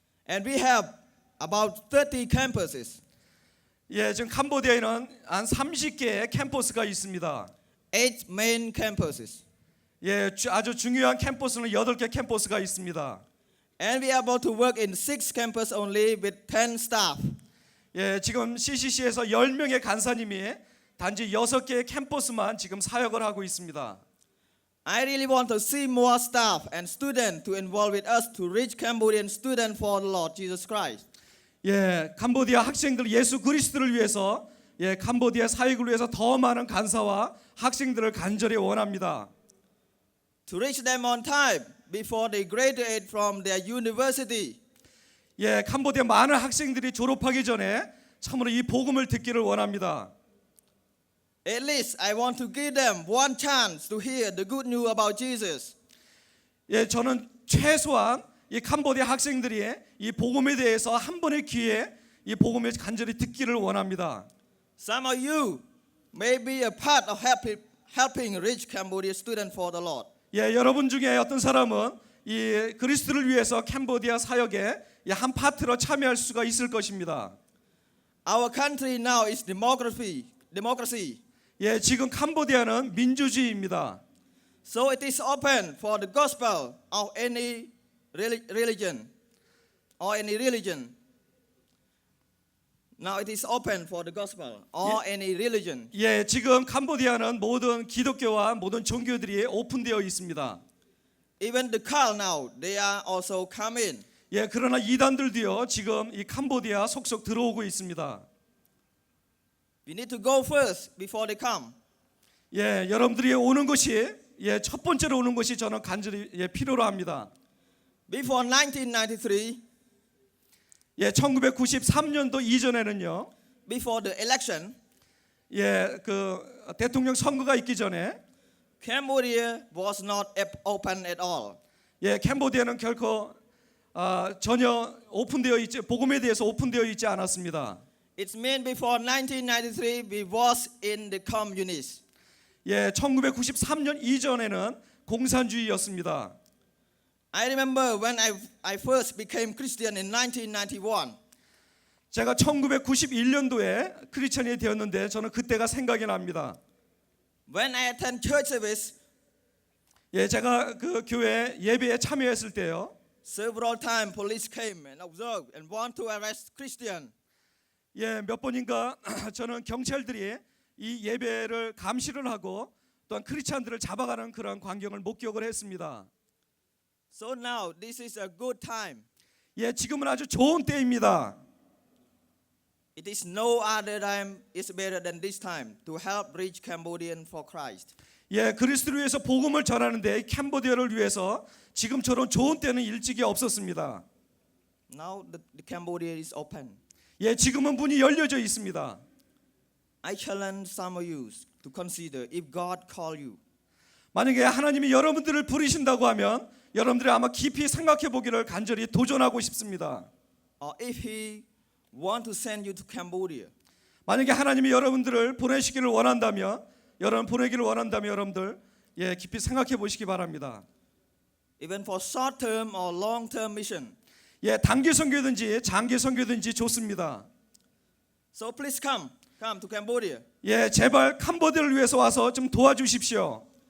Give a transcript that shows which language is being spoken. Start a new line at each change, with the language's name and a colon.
English: And we have about 30 campuses.
Korean: 예, 지금 캄보디아에는 한 30개의 캠퍼스가 있습니다.
English: 8 main campuses.
Korean: 예, 아주 중요한 캠퍼스는 8개 캠퍼스가 있습니다.
English: And we are able to work in 6 campuses only with 10 staff.
Korean: 예, 지금 CCC에서 10명의 간사님이 단지 6개의 캠퍼스만 지금 사역을 하고 있습니다.
English: I really want to see more staff and students to involve with us to reach Cambodian students for the Lord Jesus Christ.
Korean: 예, 캄보디아 학생들 예수 그리스도를 위해서 캄보디아 사역을 위해서 더 많은 간사와 학생들을 간절히 원합니다.
English: To reach them on time before they graduate from their university.
Korean: 예, 캄보디아 많은 학생들이 졸업하기 전에 참으로 이 복음을 듣기를 원합니다.
English: At least I want to give them one chance to hear the good news about Jesus.
Korean: 예, 저는 최소한 이 캄보디아 학생들이 이 복음에 대해서 한 번의 기회에 이 복음을 간절히 듣기를 원합니다.
English: Some of you may be a part of helping reach Cambodia students for the Lord.
Korean: 예, 여러분 중에 어떤 사람은 이 그리스도를 위해서 캄보디아 사역에 한 파트로 참여할 수가 있을 것입니다.
English: Our country now is democracy.
Korean: 예, 지금 캄보디아는 민주주의입니다.
English: So it is open for the gospel of any religion or any religion. Now it is open for the gospel or any religion.
Korean: 예, 지금 캄보디아는 모든 기독교와 모든 종교들이 오픈되어 있습니다.
English: Even the cult now, they are also come in.
Korean: 예, 그러나 이단들도요 지금 이 캄보디아 속속 들어오고 있습니다.
English: We need to go first before they come.
Korean: 예, 여러분들이 오는 것이 첫 번째로 오는 것이 저는 간절히 필요로 합니다.
English: Before 1993,
Korean: 예, 1993년도 이전에는요.
English: before the election,
Korean: 예, 그 대통령 선거가 있기 전에
English: Cambodia was not open at all.
Korean: 예, 캄보디아는 결코 전혀 오픈되어 있지 복음에 대해서 오픈되어 있지 않았습니다.
English: It means before 1993 we was in the communist.
Korean: 예, 1993년 이전에는 공산주의였습니다.
English: I remember when I first became Christian in 1991.
Korean: 제가 1991년도에 크리스천이 되었는데 저는 그때가 생각이 납니다.
English: When I attend church service,
Korean: 예, 제가 그 교회 예배에 참여했을 때요.
English: several times police came and observed and want to arrest Christian.
Korean: 예, 몇 번인가 저는 경찰들이 이 예배를 감시를 하고 또한 크리스찬들을 잡아가는 그런 광경을 목격을 했습니다.
English: So now this is a good time.
Korean: 예, 지금은 아주 좋은 때입니다.
English: It is no other time is better than this time to help reach Cambodian for Christ.
Korean: 예, 그리스도를 위해서 복음을 전하는데 캄보디아를 위해서 지금처럼 좋은 때는 일찍이 없었습니다.
English: Now the Cambodia is open.
Korean: 예, 지금은 문이 열려져 있습니다.
English: I challenge some of you to consider if God call you.
Korean: 만약에 하나님이 여러분들을 부르신다고 하면 여러분들이 아마 깊이 생각해 보기를 간절히 도전하고 싶습니다.
English: Or if He want to send you to Cambodia.
Korean: 만약에 하나님이 여러분들을 보내시기를 원한다면 여러분들 예, 깊이 생각해 보시기 바랍니다.
English: Even for short term or long term mission.
Korean: 예, 단기 선교든지 장기 선교든지 좋습니다.
English: So please come to Cambodia,
Korean: 예, 제발 캄보디아를 위해서 와서 좀 도와주십시오.